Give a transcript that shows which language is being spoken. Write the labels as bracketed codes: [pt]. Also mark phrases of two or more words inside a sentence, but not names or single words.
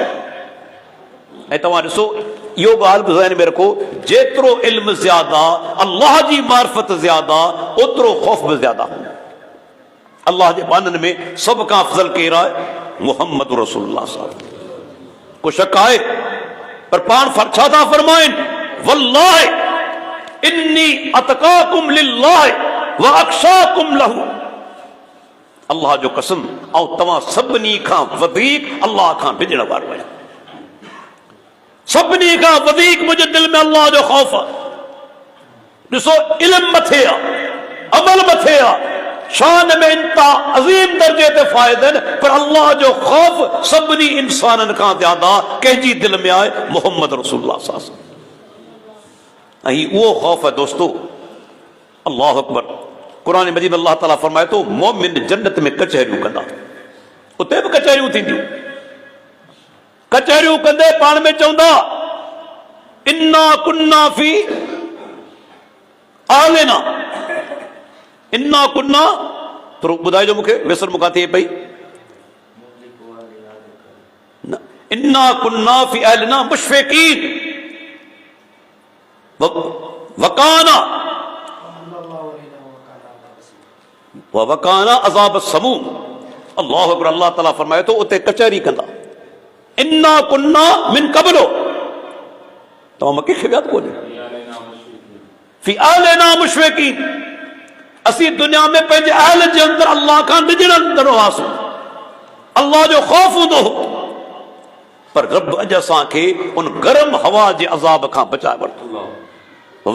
[sd] ऐं तव्हां ॾिसो, इहो ॻाल्हि बि ज़हन में रखो, जेतिरो इल्म ज़्यादा, अल्लाह जी मार्फत ज़्यादा, ओतिरो ख़ौफ़ बि ज़्यादा। अल्लाह जे बाननि में सभ खां अफ़ज़ल केरु आहे? मुहम्मद रसूलुल्लाह साहब। को शक आहे? पर पाण छा था फरमाइनि? [ar] والله إني أتقاكم لله وأخشاكم له. [sd] अल्लाह जो कसम ऐं तव्हां सभिनी खां वधीक अल्लाह खां डिॼण वारो आहियां। सभिनी खां वधीक मुंहिंजे दिल में अल्लाह जो ख़ौफ़ आहे। ॾिसो इल्म मथे आहे, अमल मथे आहे, शान में इंता अज़ीम दर्जे ते फ़ाइदा आहिनि, पर अल्लाह जो ख़ौफ़ सभिनी इंसाननि खां ज़्यादा कंहिंजी दिल में आहे, मोहम्मद रसूलुल्लाह [ar] صلى الله عليه وسلم. [sd] ऐं उहो ख़ौफ़ आहे दोस्तो, [ar] الله أكبر. [sd] क़ुरान मजीद अल्लाह ताला फरमाए थो मोमिन जन्नत में कचहरियूं कंदा, उते बि कचहरियूं थींदियूं। कचहरियूं कंदे पाण में चवंदा [ar] إنا كنا في أهلنا إنا كنا, [sd] थोरो ॿुधाइजो मूंखे, विसर मूंखां थिए पई। [ar] إنا كنا في أهلنا مشفقين وقانا وقانا عذاب السموم. الله أكبر. [sd] अल्लाह ताला फरमाए थो उते कचहरी कंदा। [ar] إنا كنا من قبل, [sd] तव्हां मके खे यादि कोन्हे, [ar] في أهلنا مشفقين, [sd] असीं दुनिया में पंहिंजे अहल जे अंदर अल्लाह खां डिॼणंदड़ हुआसीं, अल्लाह जो ख़ौफ़ हूंदो हो, पर रब अॼु असांखे उन गरम हवा जे अज़ाब खां बचाए वरितो।